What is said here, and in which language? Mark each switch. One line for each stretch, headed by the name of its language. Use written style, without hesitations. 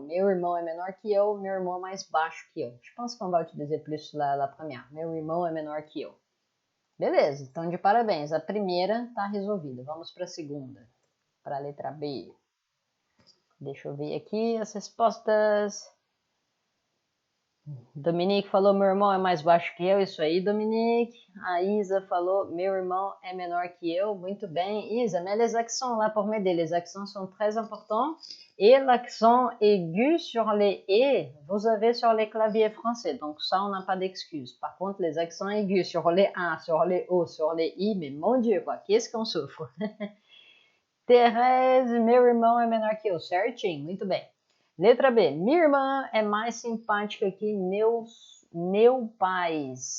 Portuguese: Meu irmão é menor que eu, meu irmão é mais baixo que eu.
French: Je pense qu'on va utiliser plus la première.
Portuguese: Meu irmão é menor que eu. Beleza, então de parabéns. A primeira está resolvida. Vamos para a segunda, para a letra B. Deixa eu ver aqui as respostas. Dominique falou, meu irmão é mais baixo que eu. Isso aí, Dominique. A Isa falou, meu irmão é menor que eu. Muito bem.
French: Isa, mets les accents là pour m'aider. Les accents sont très importants. Et l'accent aigu sur les E, vous avez sur les claviers français. Donc ça, on n'a pas d'excuse. Par contre, les accents aigus sur les A, sur les O, sur les I, mais mon Dieu, quoi, qu'est-ce qu'on souffre.
Portuguese: Thérèse, meu irmão é menor que eu. Certinho, muito bem. Letra B. Minha irmã é mais simpática que meu pai.